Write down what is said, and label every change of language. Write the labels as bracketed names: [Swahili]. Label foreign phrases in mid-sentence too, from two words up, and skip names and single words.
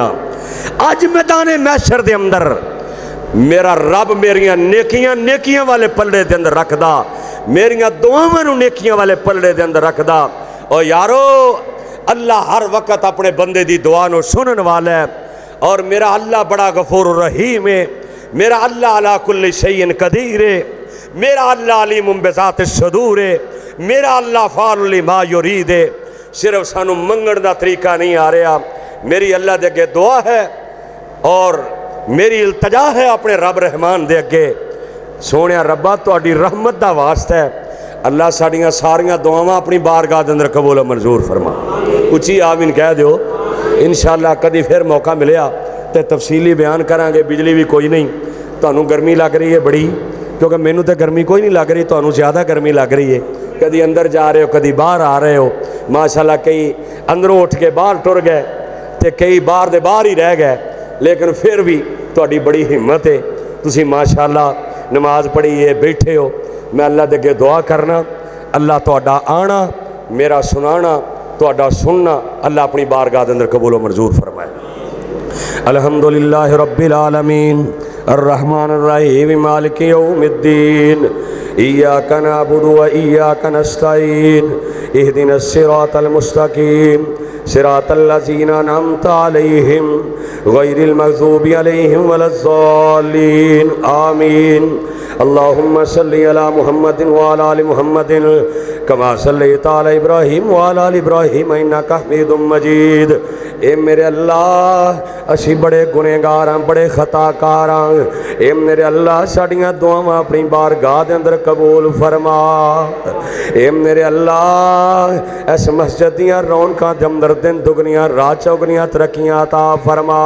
[Punjabi] ਅੱਜ ਮੈਦਾਨੇ ਮਹਿਸ਼ਰ ਦੇ ਅੰਦਰ ਮੇਰਾ ਰੱਬ ਮੇਰੀਆਂ ਨੇਕੀਆਂ ਨੇਕੀਆਂ ਵਾਲੇ ਪਲੜੇ ਦੇ ਅੰਦਰ ਰੱਖਦਾ, ਮੇਰੀਆਂ ਦੁਆਵਾਂ ਨੂੰ ਨੇਕੀਆਂ ਵਾਲੇ ਪਲੜੇ ਦੇ ਅੰਦਰ ਰੱਖਦਾ। ਔਰ ਯਾਰੋ ਅੱਲਾਹ ਹਰ ਵਕਤ ਆਪਣੇ ਬੰਦੇ ਦੀ ਦੁਆ ਨੂੰ ਸੁਣਨ ਵਾਲਾ ਹੈ, ਔਰ ਮੇਰਾ ਅੱਲਾਹ ਬੜਾ ਗ਼ਫ਼ੂਰ ਰਹੀਮ ਹੈ, ਮੇਰਾ ਅੱਲਾਹ [Arabic] على كل شيء قدير [Punjabi] ਹੈ, ਮੇਰਾ ਅੱਲਾਹ [Arabic] عليم بذات الصدور [Punjabi] ਹੈ, ਮੇਰਾ ਅੱਲਾਹ [Arabic] فعال لما يريد [Punjabi] ਹੈ। ਸਿਰਫ਼ ਸਾਨੂੰ ਮੰਗਣ ਦਾ ਤਰੀਕਾ ਨਹੀਂ ਆ ਰਿਹਾ, ਮੇਰੀ ਅੱਲਾਹ ਦੇ ਅੱਗੇ ਦੁਆ ਹੈ ਔਰ ਮੇਰੀ ਇਲਤਜਾ ਹੈ ਆਪਣੇ ਰੱਬ ਰਹਿਮਾਨ ਦੇ ਅੱਗੇ, ਸੋਹਣੇ ਰੱਬਾ ਤੁਹਾਡੀ ਰਹਿਮਤ ਦਾ ਵਾਸਤਾ ਹੈ, ਅੱਲਾਹ ਸਾਡੀਆਂ ਸਾਰੀਆਂ ਦੁਆਵਾਂ ਆਪਣੀ ਬਾਰਗਾਹ ਦੇ ਅੰਦਰ ਕਬੂਲ ਮੰਜ਼ੂਰ ਫ਼ਰਮਾ। ਉੱਚੀ ਆਮੀਨ ਕਹਿ ਦਿਓ। ਇੰਸ਼ਾਅੱਲਾਹ ਕਦੀ ਫਿਰ ਮੌਕਾ ਮਿਲਿਆ ਤੋ ਤਫ਼ਸੀਲੀ ਬਯਾਨ ਕਰਾਂਗੇ। ਬਿਜਲੀ ਭੀ ਕੋਈ ਨਹੀਂ, ਤੁਹਾਨੂੰ ਗਰਮੀ ਲੱਗ ਰਹੀ ਹੈ ਬੜੀ, ਕਿਉਂਕਿ ਮੈਨੂੰ ਤੋ ਗਰਮੀ ਕੋਈ ਨਹੀਂ ਲੱਗ ਰਹੀ, ਤੁਹਾਨੂੰ ਜ਼ਿਆਦਾ ਗਰਮੀ ਲੱਗ ਰਹੀ ਹੈ। ਕਦੀ ਅੰਦਰ ਜਾ ਰਹੇ ਹੋ, ਕਦੀ ਬਾਹਰ ਆ ਰਹੇ ਹੋ, ਮਾਸ਼ਾਅੱਲਾਹ ਕਈ ਅੰਦਰੋਂ ਉੱਠ ਕੇ ਬਾਹਰ ਟੁਰ ਗਏ ਤੋ ਕਈ ਬਾਹਰ ਦੇ ਬਾਹਰ ਹੀ ਰਹਿ ਗਏ, ਲੇਕਿਨ ਫਿਰ ਭੀ ਤੁਹਾਡੀ ਬੜੀ ਹਿੰਮਤ ਹੈ, ਤੁਸੀਂ ਮਾਸ਼ਾਅੱਲਾਹ ਨਮਾਜ਼ ਪੜ੍ਹੀ ਹੈ, ਬੈਠੇ ਹੋ। ਮੈਂ ਅੱਲਾਹ ਦੇ ਅੱਗੇ ਦੁਆ ਕਰਨਾ, ਅੱਲਾਹ ਤੁਹਾਡਾ ਆਉਣਾ, ਮੇਰਾ ਸੁਣਾਉਣਾ, ਤੁਹਾਡਾ ਸੁਣਨਾ ਅੱਲਾਹ ਆਪਣੀ ਬਾਰਗਾਹ ਦੇ ਅੰਦਰ ਕਬੂਲ ਵ ਮੰਜ਼ੂਰ ਫ਼ਰਮਾਏ। [Arabic] الحمد لله رب العالمين الرحمن الرحيم مالك يوم الدين إياك نعبد وإياك نستعين اهدنا الصراط المستقيم صراط الذين أنعمت عليهم غير المغضوب عليهم ولا الضالين آمين. اللهم صل على محمد وعلى آل محمد كما صليت على إبراهيم وعلى آل إبراهيم إنك حميد مجيد. [Punjabi] ਏ ਮੇਰੇ ਅੱਲਾਹ ਅਸੀਂ ਬੜੇ ਗੁਨਾਹਗਾਰ ਹਾਂ, ਬੜੇ ਖ਼ਤਾਕਾਰ ਹਾਂ। ਏ ਮੇਰੇ ਅੱਲਾਹ ਸਾਡੀਆਂ ਦੁਆਵਾਂ ਆਪਣੀ ਬਾਰਗਾਹ ਦੇ ਅੰਦਰ ਕਬੂਲ ਫ਼ਰਮਾ। ਏ ਮੇਰੇ ਅੱਲਾਹ ਇਸ ਮਸਜਿਦ ਦੀਆਂ ਰੌਣਕਾਂ ਦੇ ਅੰਦਰ ਦਿਨ ਦੁੱਗਣੀਆਂ ਰਾਤ ਚੌਗੁਣੀਆਂ ਤਰੱਕੀਆਂ ਅਤਾ ਫ਼ਰਮਾ।